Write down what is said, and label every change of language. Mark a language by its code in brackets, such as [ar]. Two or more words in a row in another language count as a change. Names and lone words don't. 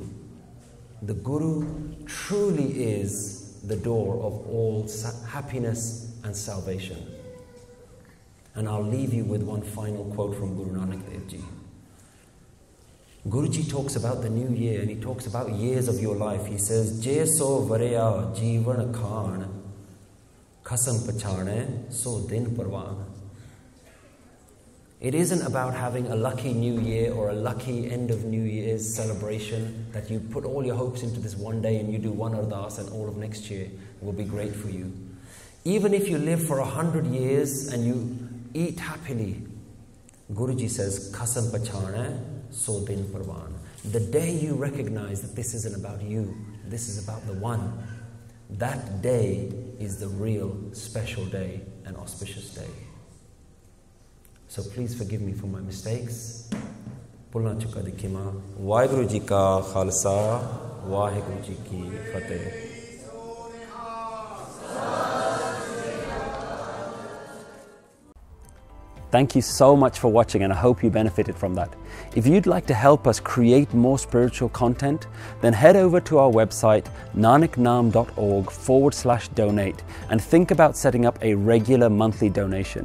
[en] The Guru truly is the door of all happiness and salvation. And I'll leave you with one final quote from Guru Nanak Dev Ji. Guruji talks about the new year, and he talks about years of your life. He says, [pa] "ਜੇ ਸਉ ਵਰ੍ਹਿਆ ਜੀਵਣ ਖਾਣੁ, ਖਸਮ ਪਛਾਣੈ ਸੋ ਦਿਨੁ ਪਰਵਾਣੁ." [en] It isn't about having a lucky new year or a lucky end of New Year's celebration, that you put all your hopes into this one day and you do one ardas and all of next year will be great for you. Even if you live for 100 years and you eat happily, Guruji says, [pa] "ਖਸਮ ਪਛਾਣੈ ਸੋ ਦਿਨੁ ਪਰਵਾਣੁ." [en] The day you recognize that this isn't about you, this is about the one, that day is the real special day and auspicious day. So please forgive me for my mistakes. [pa] ਭੁੱਲਣਾ ਚੁੱਕਾਂ ਦੀ ਖਿਮਾ। ਵਾਹਿਗੁਰੂ ਜੀ ਕਾ ਖ਼ਾਲਸਾ, ਵਾਹਿਗੁਰੂ ਜੀ ਕੀ ਫ਼ਤਿਹ. [en] Thank you so much for watching, and I hope you benefited from that. If you'd like to help us create more spiritual content, then head over to our website nanaknaam.org/donate and think about setting up a regular monthly donation.